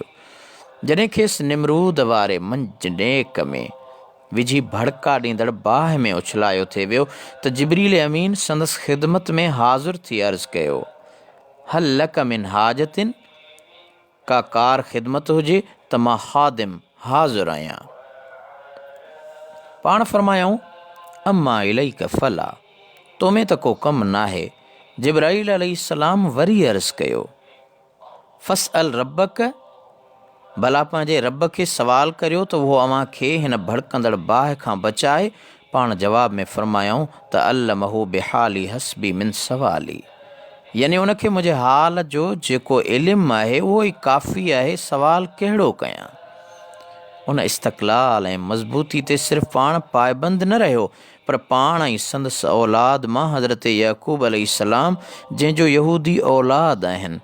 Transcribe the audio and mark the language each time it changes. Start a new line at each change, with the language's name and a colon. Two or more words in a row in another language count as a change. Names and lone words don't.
Sindhi: जॾहिं खेसि निमरूद वारे मंजनेक में विझी भड़का ॾींदड़ बाहि में उछलायो थे वियो त जिब्रील अमीन संदसि ख़िदमत में हाज़ुर थी अर्ज़ु कयो
Arabic: هل لك من حاجة,
Sindhi: का कार ख़िदमत हुजे त मां ख़ादिम हाज़ुर आहियां। पाण फरमायूं
Arabic: أما إليك فلا,
Sindhi: तो में त को कमु नाहे। जिब्राईल अलैहिस्सलाम वरी अर्ज़ु कयो
Arabic: فاسأل ربك,
Sindhi: भला पंहिंजे रब खे सवाल करियो त उहो अव्हां खे हिन भड़कंदड़ बाहि खां बचाए। पाण जवाब में फरमायूं त
Arabic: علمه بحالي حسبي من سؤالي,
Sindhi: यानी उनखे मुंहिंजे हाल जो जेको इल्मु आहे उहो ई काफ़ी आहे, सवाल कहिड़ो कयां। उन इस्तक़लाल ऐं मज़बूती ते सिर्फ़ु पाण पाइबंद न रहियो, पर पाण ऐं संदसि औलाद मां हज़रत याक़ूब अलैहिस्सलाम जंहिंजो यहूदी औलाद आहिनि।